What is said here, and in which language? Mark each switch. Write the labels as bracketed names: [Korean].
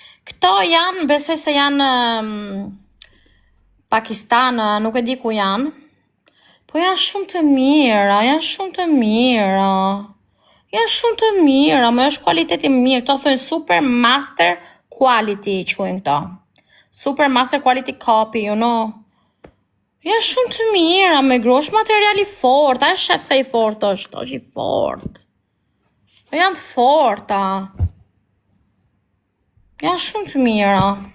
[Albanian] Këto janë, besoj se janë Pakistan, nuk e di ku janë. Po janë shumë të mira, janë shumë të mira. Janë shumë të mira, më është kualiteti mirë. Këto thënë [English] super master quality [Albanian] quajnë këto. [English] Super master quality copy, you know. [Albanian] Janë shumë të mira, me grosh materiali fort. A shef se i fort është i fort. Po janë të forta. Janë shumë të mira.